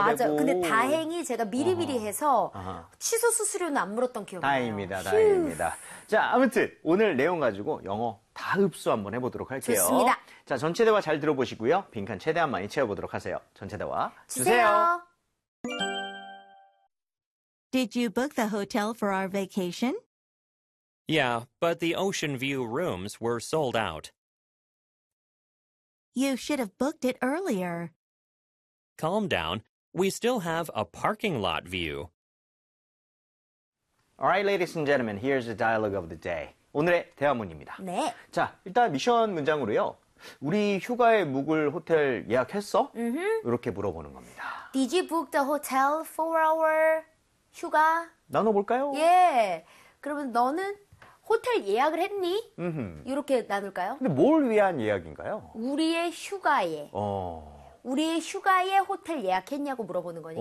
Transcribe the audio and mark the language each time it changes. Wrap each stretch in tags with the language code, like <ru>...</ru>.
<ko>맞아. 근데 되고. 다행히 제가 미리미리 해서 취소 수수료는 안 물었던 기억이 나요. 다행입니다, 휴. 다행입니다. 자, 아무튼 오늘 내용 가지고 영어 다 흡수 한번 해보도록 할게요. 좋습니다. 자, 전체 대화 잘 들어보시고요. 빈칸 최대한 많이 채워보도록 하세요. 전체 대화 주세요. 주세요.</ko> <en>Did you book the hotel for our vacation? Yeah, but the ocean view rooms were sold out. You should have booked it earlier. Calm down. We still have a parking lot view. All right, ladies and gentlemen, here's the dialogue of the day.</en> <ko>오늘의 대화문입니다. 네. 자, 일단 미션 문장으로요. 우리 휴가에 묵을 호텔 예약했어? Mm-hmm. 이렇게 물어보는 겁니다.</ko> <en>Did you book the hotel for our 휴가?</en> <ko>나눠볼까요? 예. 그러면 너는 호텔 예약을 했니? 이렇게 나눌까요? 근데 뭘 위한 예약인가요? 우리의 휴가에. 어. 우리의 휴가에 호텔 예약했냐고 물어보는 거니까.</ko>